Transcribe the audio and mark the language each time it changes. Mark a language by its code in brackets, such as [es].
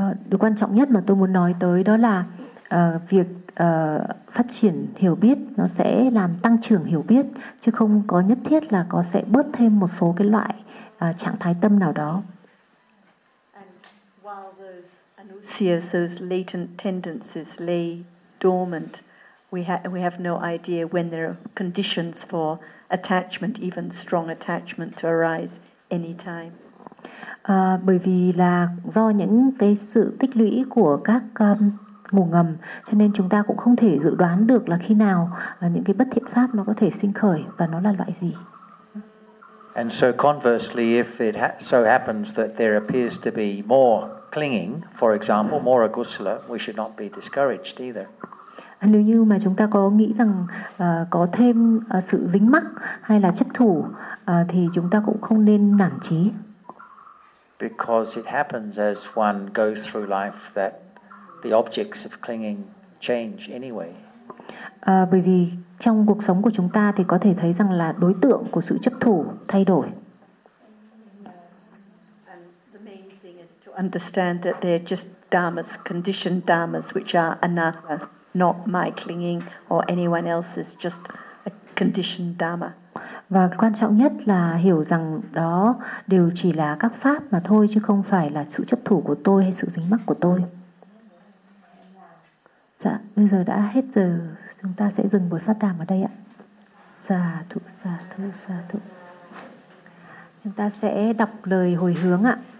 [vi] Điều quan trọng nhất mà tôi muốn nói tới đó là việc phát triển hiểu biết nó sẽ làm tăng trưởng hiểu biết chứ không có nhất thiết là có sẽ bớt thêm một số cái loại trạng thái tâm nào đó. [en] And while those anusiyas, those latent tendencies lay dormant, we have no idea when there are conditions for attachment, even strong attachment, to arise anytime. [vi] Bởi vì là do những cái sự tích lũy của các ngủ ngầm, cho nên chúng ta cũng không thể dự đoán được là khi nào những cái bất thiện pháp nó có thể sinh khởi và nó là loại gì. [en] And so conversely, if it so happens that there appears to be more clinging, for example, more agusala, we should not be discouraged either. [vi] Nếu như mà chúng ta có nghĩ rằng có thêm sự dính mắc hay là chấp thủ thì chúng ta cũng không nên nản chí. [en] Because it happens as one goes through life that the objects of clinging change anyway. [vi] Bởi vì trong cuộc sống của chúng ta thì có thể thấy rằng là đối tượng của sự chấp thủ thay đổi. [en] And the main thing is to understand that they're just dhammas, conditioned dhammas, which are anatta. Not my clinging or anyone else's, just a conditioned dharma. [vi] Và quan trọng nhất là hiểu rằng đó đều chỉ là các pháp mà thôi chứ không phải là sự chấp thủ của tôi hay sự dính mắc của tôi. Dạ, bây giờ đã hết giờ, chúng ta sẽ dừng buổi pháp đàm ở đây ạ. Sa thụ, sa thụ, sa thụ. Chúng ta sẽ đọc lời hồi hướng ạ.